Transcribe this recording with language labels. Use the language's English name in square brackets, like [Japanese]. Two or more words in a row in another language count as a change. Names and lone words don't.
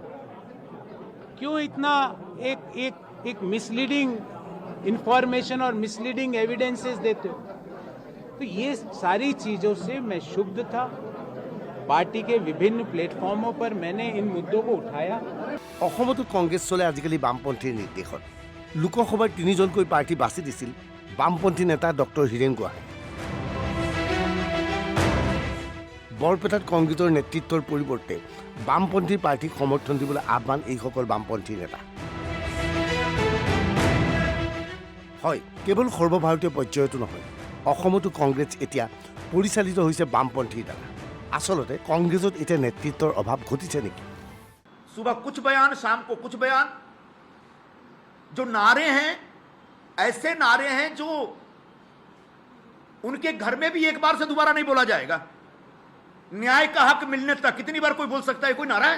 [Hindi] क्यों इतना एक [English] misleading information [Hindi] और [English] misleading evidences [Hindi] देते हो? तो ये सारी चीजों से मैं क्षुब्ध था। पार्टी के विभिन्न प्लेटफॉर्मों पर मैंने इन मुद्दों को उठाया। [Assamese] অসমতো কংগ্ৰেছ চলে আজিকালি বামপন্থীৰ নিৰ্দেশত। লোকসভাৰ 3জনকৈ প্ৰাৰ্থী বাছি দিছিল বামপন্থী নেতা ডক্টৰ হীৰেন গোহাঁই। বৰপেটাত কংগ্ৰেছৰ নেতৃত্বৰ পৰিৱৰ্তে বামপন্থী প্ৰাৰ্থীক সমৰ্থন দিবলৈ আহ্বান এইসকল বামপন্থী নেতা। হয়, কেৱল সৰ্বভাৰতীয় পৰ্যায়তো নহয়, অসমতো কংগ্ৰেছ এতিয়া পৰিচালিত হৈছে বামপন্থীৰ দ্বাৰা। আচলতে কংগ্ৰেছত এতিয়া নেতৃত্বৰ অভাৱ ঘটিছে নেকি? [Hindi] सुबह कुछ बयान, शाम को कुछ बयान। जो नारे हैं ऐसे नारे हैं जो उनके घर में भी एक बार से दोबारा नहीं बोला जाएगा। न्याय का हक मिलने तक कितनी बार कोई बोल सकता है? कोई नारा है?